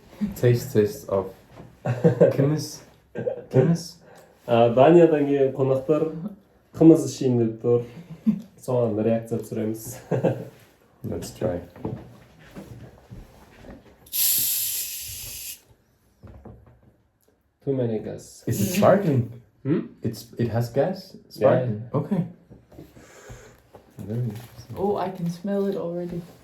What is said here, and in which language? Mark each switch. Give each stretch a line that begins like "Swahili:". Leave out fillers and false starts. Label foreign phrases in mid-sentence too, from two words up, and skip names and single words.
English: Taste of қымыз.
Kazakh: Даниядан келген қонақтар қымыз ішейін деп тұр. Соған реакция түсіреміз.
English: Let's try. Too many gas. Is it sparkling? Hmm? It has gas? Sparkling? Yeah. Okay. Very interesting. Oh, I can smell it already.